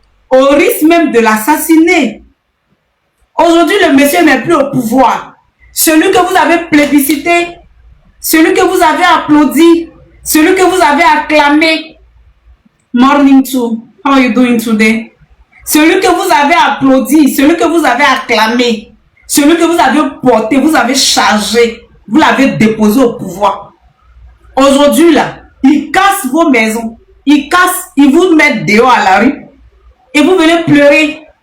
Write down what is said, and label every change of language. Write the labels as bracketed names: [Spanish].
[French] Au risque même de l'assassiner. Aujourd'hui, le monsieur n'est plus au pouvoir. Celui que vous avez plébiscité, celui que vous avez applaudi, celui que vous avez acclamé. [English] Morning to, how are you doing today? [French] Celui que vous avez applaudi, celui que vous avez acclamé, celui que vous avez porté, vous avez chargé, vous l'avez déposé au pouvoir. Aujourd'hui, là, ils cassent vos maisons, ils vous mettent dehors à la rue et vous venez pleurer.